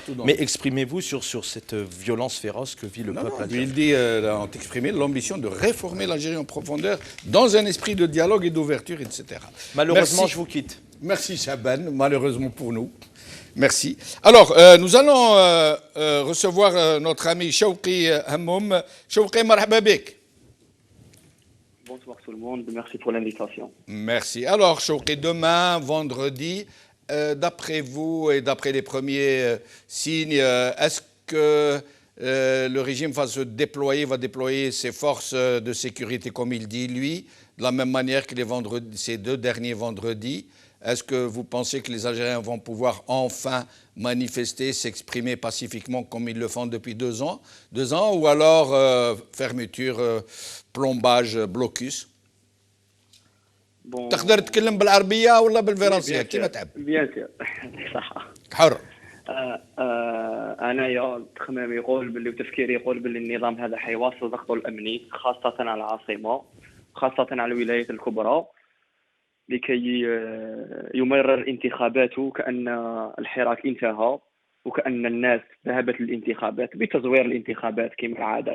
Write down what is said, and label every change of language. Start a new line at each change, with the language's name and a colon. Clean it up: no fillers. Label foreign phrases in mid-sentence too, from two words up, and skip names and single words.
French: Mais exprimez-vous sur cette violence féroce que vit le peuple algérien. Il dit, ont exprimé l'ambition de réformer l'Algérie en profondeur dans un esprit de dialogue et d'ouverture, etc. Malheureusement, Merci. je vous quitte. Merci Chaban, malheureusement pour nous. Merci. Alors, nous allons recevoir notre ami Chouki Hammoum.
Arabic: Chouki, marhaba bik.
French: Bonsoir tout le monde, merci pour l'invitation. Merci. Alors, Chouki, demain, vendredi, d'après vous et d'après les premiers signes, est-ce que le régime va déployer ses forces de sécurité, comme il dit, lui, de la même manière que ces 2 derniers vendredis? Est-ce que vous pensez que les Algériens vont pouvoir enfin manifester, s'exprimer pacifiquement comme ils le font depuis 2 ans, ou alors fermeture, plombage, blocus?
Arabic: تقدر تتكلم بالعربية ولا بالفرنسية كيما تحب؟
French: bien sûr صح.
Arabic: حر. انايا تخمامي يقول باللي وتفكيري يقول باللي النظام هذا حيواصل ضغطه الامني خاصة على العاصمة، خاصة على الولايات الكبرى، لكي يمرر انتخاباته كأن الحراك انتهى وكأن الناس ذهبت للانتخابات بتزوير الانتخابات كما العادة.